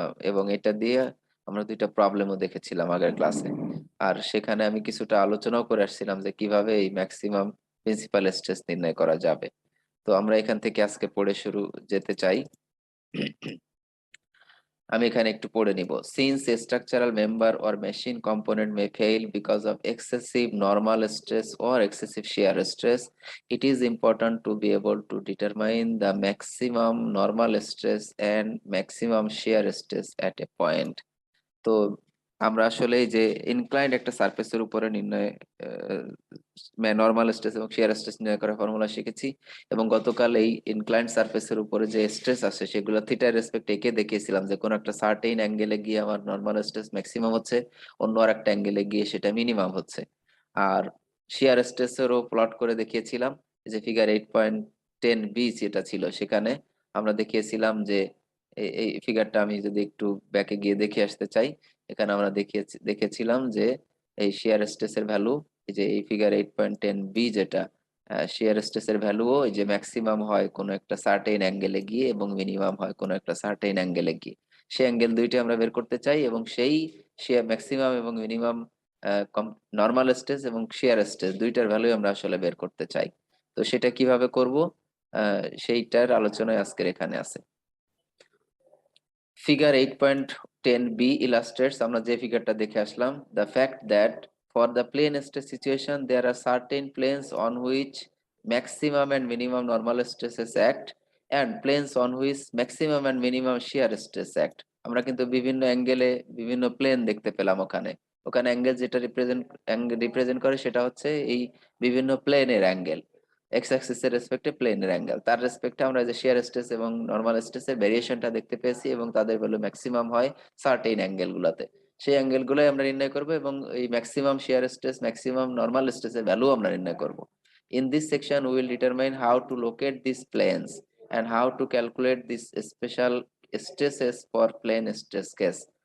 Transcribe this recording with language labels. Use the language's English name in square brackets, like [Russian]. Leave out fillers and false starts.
[Bangla] এবং এটা দিয়ে আমরা দুইটা প্রবলেমও দেখেছিলাম আগের ক্লাসে। আর সেখানে আমি কিছুটা আলোচনাও করে আসছিলাম যে কিভাবে এই ম্যাক্সিমাম প্রিন্সিপাল স্ট্রেস নির্ণয় করা যাবে। তো আমরা এখান থেকে আজকে পড়ে শুরু যেতে চাই। আমি এখানে একটু পড়ে নিব। [English] Since a structural member or machine component may fail because of excessive normal stress or excessive shear stress, it is important to be able to determine the maximum normal stress and maximum shear stress at a point. [Bangla] তো আমরা আসলে এই যে inclined একটা সারফেসের উপরে নির্ণয় normal stress এবং শিয়ার স্ট্রেস নির্ণয় করার ফর্মুলা শিখেছি, এবং গতকাল এই ইনক্লাইন্ড সারফেসের উপরে যে স্ট্রেস আছে সেগুলো থিটার রেসপেক্ট এঁকে দেখিয়েছিলাম যে কোন একটা সার্টেইন অ্যাঙ্গেলে গিয়ে আমার নরমাল স্ট্রেস ম্যাক্সিমাম হচ্ছে, অন্য আর একটা অ্যাঙ্গেলে গিয়ে সেটা মিনিমাম হচ্ছে। আর শিয়ার স্ট্রেসেরও প্লট করে দেখিয়েছিলাম, যে ফিগার 8.10 বি যেটা ছিল সেখানে আমরা দেখিয়েছিলাম যে এই ফিগারটা আমি যদি একটু ব্যাকে গিয়ে দেখে আসতে চাই, এখানে আমরা দেখেছিলাম যে এই শিয়ার স্ট্রেসের ভ্যালু, এই যে এই ফিগার 8.10 বি যেটা, শিয়ার স্ট্রেসের ভ্যালুও এই যে ম্যাক্সিমাম হয় কোনো একটা সার্টেইন অ্যাঙ্গেলে গিয়ে এবং মিনিমাম হয় কোনো একটা সার্টেইন অ্যাঙ্গেলে গিয়ে। সেই অ্যাঙ্গেল দুইটা আমরা বের করতে চাই, এবং সেই শিয়ার ম্যাক্সিমাম এবং মিনিমাম নর্মাল স্ট্রেস এবং শিয়ার স্ট্রেস দুইটার ভ্যালু আমরা আসলে বের করতে চাই। তো সেটা কিভাবে করব, সেইটার আলোচনায় আজকের এখানে আছে। [English] figure 8.10 B illustrates, [Bangla] আমরা যে ফিগারটা দেখে আসলাম, [English] the fact that for the plane stress situation there are certain planes on which maximum and minimum normal stresses act and planes on which maximum and minimum shear stress act. [Bangla] আমরা কিন্তু বিভিন্ন অ্যাঙ্গেলে বিভিন্ন plane দেখতে পেলাম ওখানে। ওখানে angle যেটা রিপ্রেজেন্ট করে সেটা হচ্ছে এই বিভিন্ন প্লেনের অ্যাঙ্গেল, এক্স অ্যাক্সিস এর রেসপেক্টে প্লেনের অ্যাঙ্গেল, তার রেসপেক্টে আমরা যে শিয়ার স্ট্রেস এবং নরমাল স্ট্রেসের ভেরিয়েশনটা দেখতে পেয়েছি, এবং তাদের ভ্যালু ম্যাক্সিমাম হয় সার্টেইন অ্যাঙ্গেল গুলাতে। সেই অ্যাঙ্গেল গুলোই আমরা নির্ণয় করব, এবং এই maximum shear stress maximum normal স্ট্রেসের ভ্যালু আমরা নির্ণয় করব। [English] In this section we will determine how to locate these planes and how to calculate these special stresses for plane stress case.